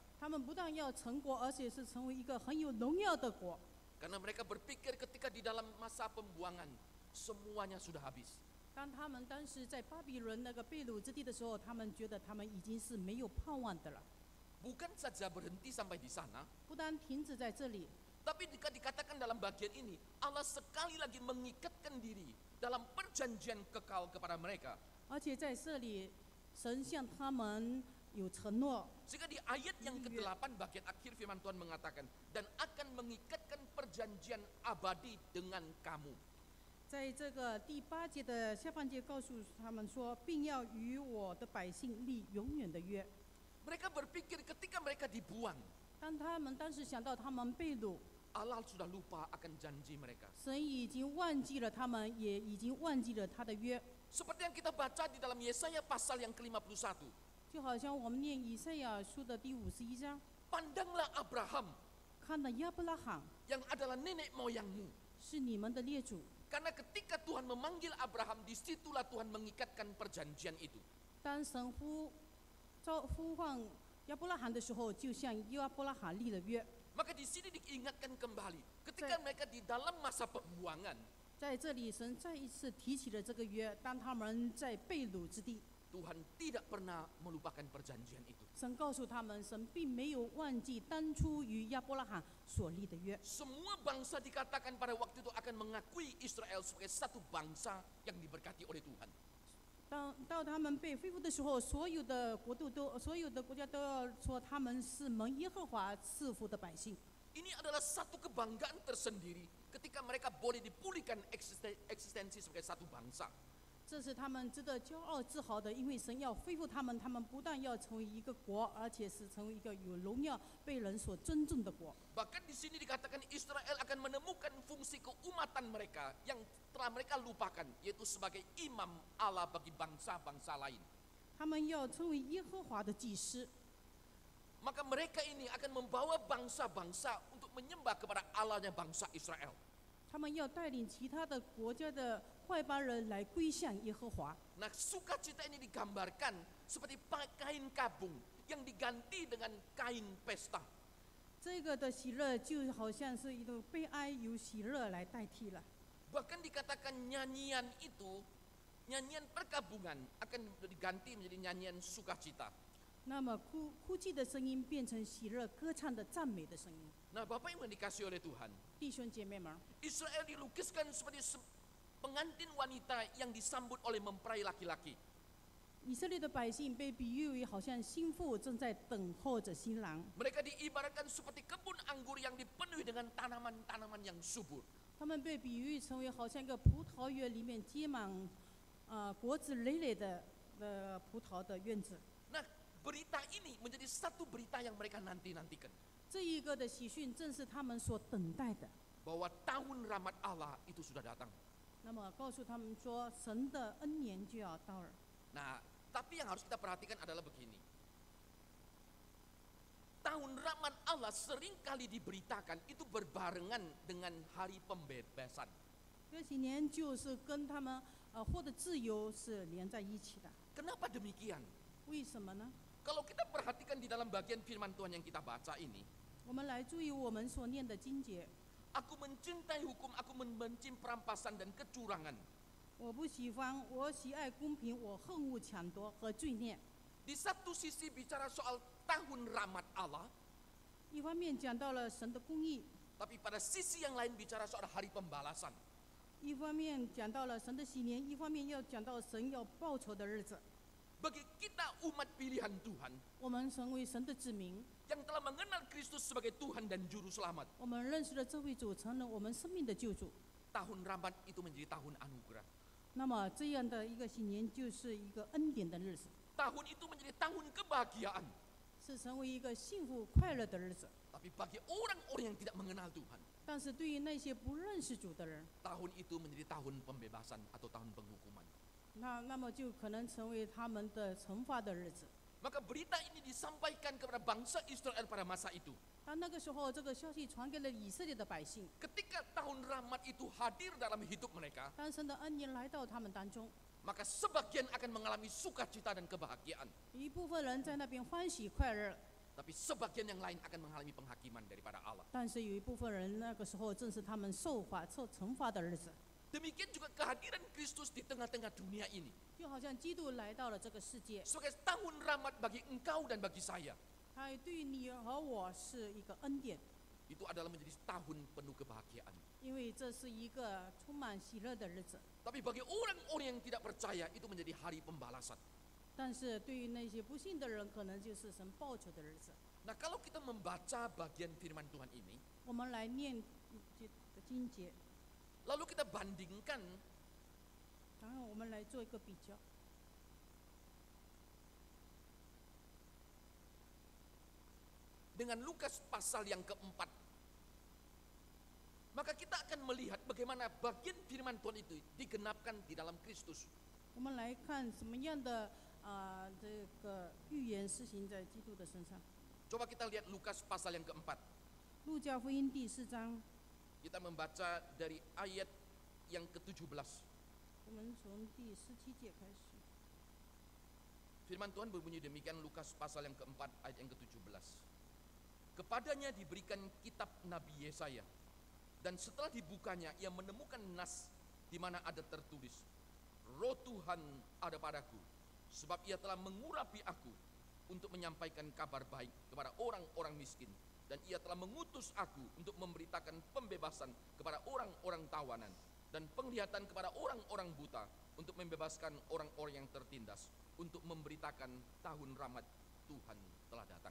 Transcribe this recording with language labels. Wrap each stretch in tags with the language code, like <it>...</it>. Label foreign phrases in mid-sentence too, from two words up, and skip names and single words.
<zh>他们不但要成国，而且是成为一个很有荣耀的国。</zh> <id>Karena mereka berpikir ketika di dalam masa pembuangan semuanya sudah habis.</id> <zh>当他们当时在巴比伦那个被掳之地的时候，他们觉得他们已经是没有盼望的了。</zh> <id>Bukan saja berhenti sampai di sana,</id> <zh>不单停止在这里，</zh> <id>tapi dikatakan dalam bagian ini Allah sekali lagi mengikatkan diri dalam perjanjian kekal kepada mereka.</id> <zh>而且在这里，神向他们有承诺，</zh> <id>Sehingga di ayat yang ke-8 bagian akhir firman Tuhan mengatakan, dan akan mengikatkan perjanjian abadi dengan kamu.</id> <zh>在这个第8节的下半节告诉他们说，并要与我的百姓立永远的约。</zh> <id>Mereka berpikir ketika mereka dibuang,</id> <zh>当他们当时想到他们被掳，</zh> <id>Allah sudah lupa akan janji mereka.</id> <zh>神已经忘记了他们，也已经忘记了他的约。</zh> <id>Seperti yang kita baca di dalam Yesaya pasal yang ke-51.</id> <zh>就好像我们念以赛亚书的第51章，</zh> <id>Pandanglah Abraham</id> <zh>看到亚伯拉罕</zh> <id>yang adalah nenek moyangmu.</id> <zh>是你们的列祖。</zh> <id>Karena ketika Tuhan memanggil Abraham, disitulah Tuhan mengikatkan perjanjian itu.</id> <zh>当神呼唤亚伯拉罕的时候，就向亚伯拉罕立了约。</zh> <id>Maka di sini diingatkan kembali, ketika mereka di dalam masa pembuangan,</id> <zh>在这里，神再一次提起了这个约，当他们在被掳之地，</zh> <id>Tuhan tidak pernah melupakan perjanjian itu.</id> <zh>神告诉他们，神并没有忘记当初与亚伯拉罕所立的约。</zh> <id>Semua bangsa dikatakan pada waktu itu akan mengakui Israel sebagai satu bangsa yang diberkati oleh Tuhan.</id> <zh>到他们被恢复的时候，所有的国家都要说他们是蒙耶和华赐福的百姓。</zh> <id>Ini adalah satu kebanggaan tersendiri ketika mereka boleh dipulihkan eksistensi sebagai satu bangsa.</id> <zh>这是他们值得骄傲自豪的，因为神要恢复他们，他们不但要成为一个国，而且是成为一个有荣耀、被人所尊重的国。</zh> <id>Bahkan di sini dikatakan Israel akan menemukan fungsi keumatan mereka yang telah mereka lupakan, yaitu sebagai imam Allah bagi bangsa-bangsa lain.</id> <zh>他们要成为耶和华的祭司，</zh> <id>Maka mereka ini akan membawa bangsa-bangsa untuk menyembah kepada Allahnya bangsa Israel.</id> <zh>他们要带领其他的国家的外邦人来归向耶和华。</zh> <id>Nah, sukacita ini digambarkan seperti kain kabung yang diganti dengan kain pesta.</id> <zh>这个的喜乐就好像是一种悲哀，由喜乐来代替了。</zh> <id>Bahkan dikatakan nyanyian itu, nyanyian perkabungan akan diganti menjadi nyanyian sukacita.</id> <zh>那么哭泣的声音变成喜乐歌唱的赞美的声音。</zh> <id>Nah, Bapak Ibu yang dikasihi oleh Tuhan,</id> <zh>弟兄姐妹们，</zh> <id>Israel dilukiskan seperti pengantin wanita yang disambut oleh mempelai laki-laki.</id> <zh>以色列的百姓被比喻为好像新妇正在等候着新郎，</zh> <id>Mereka diibaratkan seperti kebun anggur yang dipenuhi dengan tanaman-tanaman yang subur.</id> <zh>他们被比喻成为好像一个葡萄园里面结满果子累累的葡萄的院子。</zh> <id>Nah, berita ini menjadi satu berita yang mereka nanti-nantikan.</id> <zh>这一个的喜讯正是他们所等待的。</zh> <id>Bahwa tahun rahmat Allah itu sudah datang.</id> <zh>那么告诉他们说，神的恩年就要到了。</zh> <id>Nah, tapi yang harus kita perhatikan adalah begini. Tahun rahmat Allah seringkali diberitakan itu berbarengan dengan hari pembebasan.</id> <zh>这几年就是跟他们获得自由是连在一起的。</zh> <id>Kenapa demikian?</id> <zh>为什么呢？</zh> <id>Kalau kita perhatikan di dalam bagian firman Tuhan yang kita baca ini,</id> <zh>我们来注意我们所念的经节。</zh> <id>aku mencintai hukum, aku membenci perampasan dan kecurangan.</id> <zh>我不喜欢，我喜爱公平，我恨恶抢夺和罪孽。</zh> <id>Di satu sisi bicara soal tahun rahmat Allah,</id> <zh>一方面讲到了神的公义，</zh> <id>tapi pada sisi yang lain bicara soal hari pembalasan.</id> <zh>一方面讲到了神的喜年，一方面要讲到神要报仇的日子。</zh> <id>Bagi kita umat pilihan Tuhan</id> <zh>我们成为神的子民，</zh> <id>yang telah mengenal Kristus sebagai Tuhan dan Juru Selamat,</id> <zh>我们认识了这位主，成了我们生命的救主。</zh> <id>tahun rahmat itu menjadi tahun anugerah.</id> <zh>那么这样的一个喜年，就是一个恩典的日子，</zh> <id>Tahun itu menjadi tahun kebahagiaan.</id> <zh>是成为一个幸福快乐的日子。</zh> <id>Tapi bagi orang-orang yang tidak mengenal Tuhan,</id> <zh>但是对于那些不认识主的人，</zh> <id>tahun itu menjadi tahun pembebasan atau tahun penghukuman.</id> <zh>那么就可能成为他们的惩罚的日子。</zh> <id>Maka berita ini disampaikan kepada bangsa Israel pada masa itu.</id> <zh>但那个时候，这个消息传给了以色列的百姓。</zh> <id>Ketika tahun rahmat itu hadir dalam hidup mereka,</id> <zh>当神的恩年来到他们当中，</zh> <id>maka sebagian akan mengalami sukacita dan kebahagiaan.</id> <zh>一部分人在那边欢喜快乐，</zh> <id>Tapi sebagian yang lain akan mengalami penghakiman daripada Allah.</id> <zh>但是有一部分人那个时候正是他们受惩罚的日子。</zh> <id>Demikian juga kehadiran Kristus di tengah-tengah dunia ini.</id> <zh>就好像基督来到了这个世界，</zh> <id>Sebagai tahun rahmat bagi engkau dan bagi saya.</id> <zh>他对于你和我是一个恩典，</zh> <id>Itu adalah menjadi tahun penuh kebahagiaan.</id> <zh>因为这是一个充满喜乐的日子。</zh> <id>Tapi bagi orang-orang yang tidak percaya itu menjadi hari pembalasan.</id> <zh>但是对于那些不信的人，可能就是神报仇的日子。</zh> <id>Nah, kalau kita membaca bagian firman Tuhan ini,</id> <zh>我们来念这个经节，</zh> <id>lalu kita bandingkan</id> <zh>然后我们来做一个比较。</zh> <id>dengan Lukas pasal yang keempat, maka kita akan melihat bagaimana bagian firman Tuhan itu digenapkan di dalam Kristus.</id> <zh>我们来看什么样的这个预言施行在基督的身上。</zh> <id>Coba kita lihat Lukas pasal yang keempat.</id> <zh>路加福音第4章，</zh> <id>Kita membaca dari ayat yang ke-17.</id> <zh>我们从第17节开始。</zh> <id>Firman Tuhan berbunyi demikian, Lukas pasal yang keempat ayat yang ke-17. Kepadanya diberikan kitab Nabi Yesaya, dan setelah dibukanya ia menemukan nas di mana ada tertulis, Roh Tuhan ada padaku, sebab ia telah mengurapi aku untuk menyampaikan kabar baik kepada orang-orang miskin, dan ia telah mengutus aku untuk memberitakan pembebasan kepada orang-orang tawanan, dan penglihatan kepada orang-orang buta, untuk membebaskan orang-orang yang tertindas, untuk memberitakan tahun rahmat Tuhan telah datang.</id>